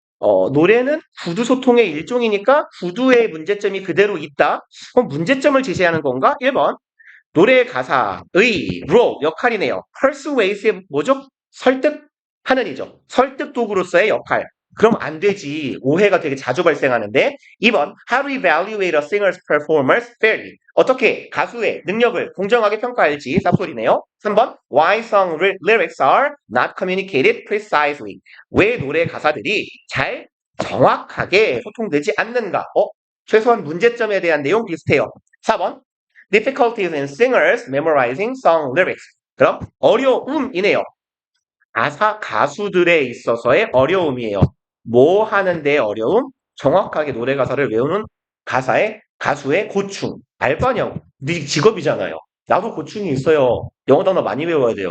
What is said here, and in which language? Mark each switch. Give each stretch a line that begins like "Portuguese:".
Korean: 노래는 구두 소통의 일종이니까 구두의 문제점이 그대로 있다. 그럼 문제점을 제시하는 건가? 1번. 노래 가사의
English: role,
Korean: 역할이네요. persuasive 뭐죠? 설득하는 이죠. 설득 도구로서의 역할. 그럼 안 되지. 오해가 되게 자주 발생하는데. 2번.
English: How to evaluate a singer's performance fairly.
Korean: 어떻게 가수의 능력을 공정하게 평가할지 쌉소리네요. 3번.
English: Why song lyrics are not communicated precisely.
Korean: 왜 노래 가사들이 잘 정확하게 소통되지 않는가? 최소한 문제점에 대한 내용 비슷해요. 4번.
English: Difficulties in singers memorizing song lyrics.
Korean: 그럼 어려움이네요. 가수들에 있어서의 어려움이에요. 뭐 하는데 어려움? 정확하게 노래 가사를 외우는 가수의 고충. 알 거 아니야. 네 직업이잖아요. 나도 고충이 있어요. 영어 단어 많이 외워야 돼요.